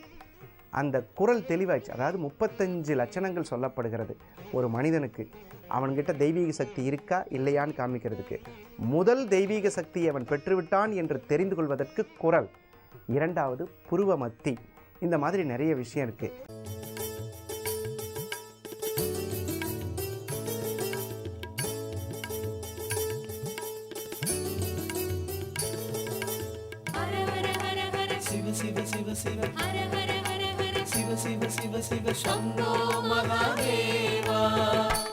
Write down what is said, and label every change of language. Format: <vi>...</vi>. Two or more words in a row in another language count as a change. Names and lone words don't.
<ta>அந்த குரல் தெளிவாச்சு, அதாவது 35 லட்சணங்கள் சொல்லப்படுகிறது ஒரு மனிதனுக்கு. அவன்கிட்ட தெய்வீக சக்தி இருக்கா இல்லையான்னு காமிக்கிறதுக்கு. முதல் தெய்வீக சக்தியை அவன் பெற்றுவிட்டான் என்று தெரிந்து கொள்வதற்கு குரல், இரண்டாவது புருவ மத்தி. இந்த மாதிரி நிறைய விஷயம் இருக்குது.</ta> <sa>शिव शिव शिव हर हर हर हर शिव शिव शिव शिव शंभो महादेवा।</sa>